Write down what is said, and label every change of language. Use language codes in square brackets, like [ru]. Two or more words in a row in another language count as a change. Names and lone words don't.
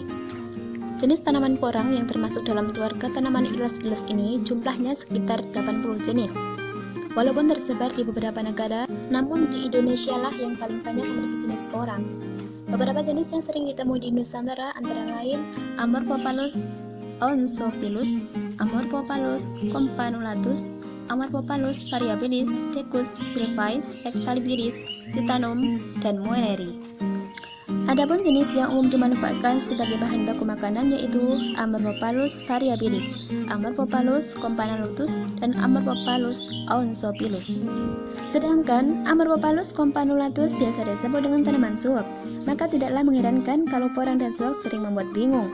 [id] Jenis tanaman porang yang termasuk dalam keluarga tanaman ilas-ilas ini jumlahnya sekitar 80 jenis. Walaupun tersebar di beberapa negara, namun di Indonesia lah yang paling banyak memiliki jenis porang. Beberapa jenis yang sering ditemui di Nusantara antara lain Amorphophallus oensophilus, Amorphophallus campanulatus, Amorphophallus variabilis, Decus sylvaeus, Pectalibiris, Titanum, dan Muelleri. Adapun jenis yang umum dimanfaatkan sebagai bahan baku makanan yaitu Amorphophallus variabilis, Amorphophallus campanulatus, dan Amorphophallus oensophilus. Sedangkan Amorphophallus campanulatus biasa disebut dengan tanaman suak, maka tidaklah mengherankan kalau porang dan suak sering membuat bingung.